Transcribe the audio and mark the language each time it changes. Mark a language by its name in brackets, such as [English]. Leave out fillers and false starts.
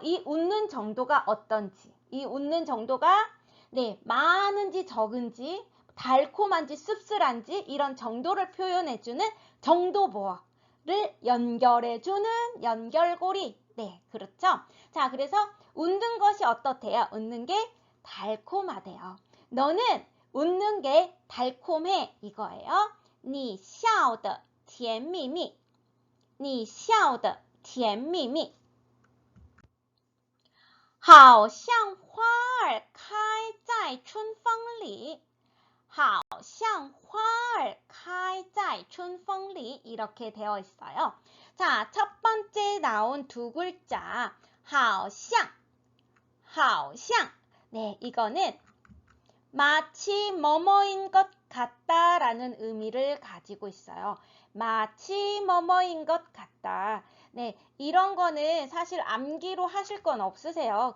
[Korean] 이 웃는 정도가 어떤지, 이 웃는 정도가 네, 많은지 적은지, 달콤한지 씁쓸한지 이런 정도를 표현해주는 정도보어를 연결해주는 연결고리. 네, 그렇죠? 자, 그래서 웃는 것이 어떻대요? 웃는 게 달콤하대요. 너는 웃는 게 달콤해 이거예요. [Chinese] 你笑得甜蜜蜜你笑得甜蜜蜜好像花儿开在春风里好像花儿开在春风里 [Korean] 이렇게 되어 있어요. 자, 첫 번째 나온 두 글자 好像好像네, 이거는 마치 뭐뭐인 것 같다라는 의미를 가지고 있어요. 마치 뭐뭐인 것 같다. 네, 이런 거는 사실 암기로 하실 건 없으세요.